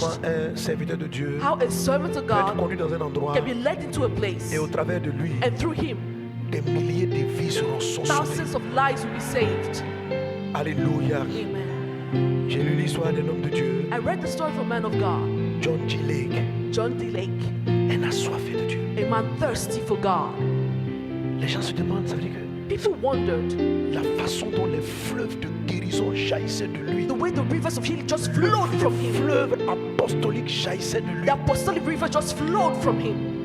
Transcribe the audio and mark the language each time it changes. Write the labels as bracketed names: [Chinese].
[French] Comment un serviteur de Dieu [English] How a servant of [French] peut être [English] God [French] conduit dans un endroit [English] can be led into a place. [French] et au travers de lui, [English] And through him, [French] des milliers de vies seront sauvées. [English] thousands of lives will be saved. Alléluia. Amen. [French] J'ai lu l'histoire d'un homme de Dieu, [English] I read the story of a man of God, John G. Lake, John D. Lake, [French] un assoiffé de Dieu. [English] a man thirsty for God. [French] Les gens se demandent, ça veut dire que [English] People wondered [French] la façon dont les fleuves de guérison jaillissaient de lui, [English] the way the rivers of healing just flowed from [French] le [English] him. [French] fleuve apostolique jaillissait de lui. [English] The apostolic river just flowed from him.